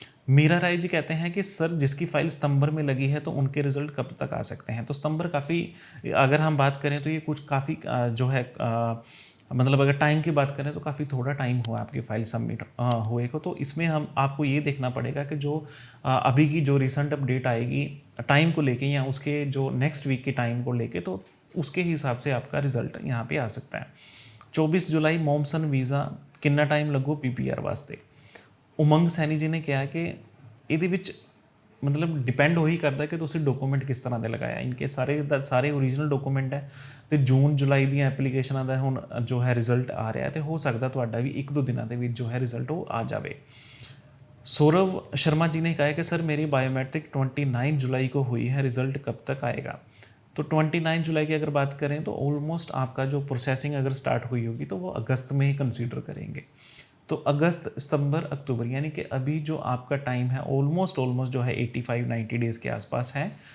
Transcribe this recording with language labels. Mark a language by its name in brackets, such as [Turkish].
[Hindi] मीरा राय जी कहते हैं कि सर जिसकी फाइल सितंबर में लगी है तो उनके रिजल्ट कब तक आ सकते हैं? तो सितंबर काफ़ी, अगर हम बात करें तो ये कुछ काफ़ी जो है मतलब अगर टाइम की बात करें तो काफ़ी थोड़ा टाइम हुआ आपकी फ़ाइल सबमिट हुए को। तो इसमें हम आपको ये देखना पड़ेगा कि जो अभी की जो रिसेंट अपडेट आएगी टाइम को लेके या उसके जो नेक्स्ट वीक के टाइम को लेके, तो उसके हिसाब से आपका रिजल्ट यहाँ पे आ सकता है। [Punjabi] 24 जुलाई मॉमसन वीज़ा कितना टाइम लगो पीपीआर वास्ते? [Hindi] उमंग सैनी जी ने किहा कि [Punjabi] ਇਹਦੇ ਵਿੱਚ मतलब डिपेंड ਉਹੀ ਕਰਦਾ ਕਿ ਤੁਸੀਂ ਡਾਕੂਮੈਂਟ ਕਿਸ ਤਰ੍ਹਾਂ ਦੇ ਲਗਾਇਆ। ਇਨਕੇ ਸਾਰੇ ਓਰੀਜਨਲ ਡਾਕੂਮੈਂਟ ਹੈ ਤੇ ਜੂਨ ਜੁਲਾਈ ਦੀਆਂ ਐਪਲੀਕੇਸ਼ਨਾਂ ਦਾ ਹੁਣ ਜੋ ਹੈ ਰਿਜ਼ਲਟ ਆ ਰਿਹਾ ਤੇ ਹੋ ਸਕਦਾ ਤੁਹਾਡਾ ਵੀ 1-2 ਦਿਨਾਂ ਦੇ ਵਿੱਚ ਜੋ ਹੈ ਰਿਜ਼ਲਟ ਉਹ ਆ ਜਾਵੇ। [Hindi] सौरभ शर्मा जी ने कहा कि सर मेरी बायोमेट्रिक 29 जुलाई को हुई है, रिज़ल्ट कब तक आएगा? तो 29 जुलाई की अगर बात करें तो ऑलमोस्ट आपका जो प्रोसेसिंग अगर स्टार्ट हुई होगी तो वो अगस्त में ही कंसीडर करेंगे। तो अगस्त, सितंबर, अक्टूबर, यानी कि अभी जो आपका टाइम है ऑलमोस्ट जो है 85-90 डेज़ के आसपास है।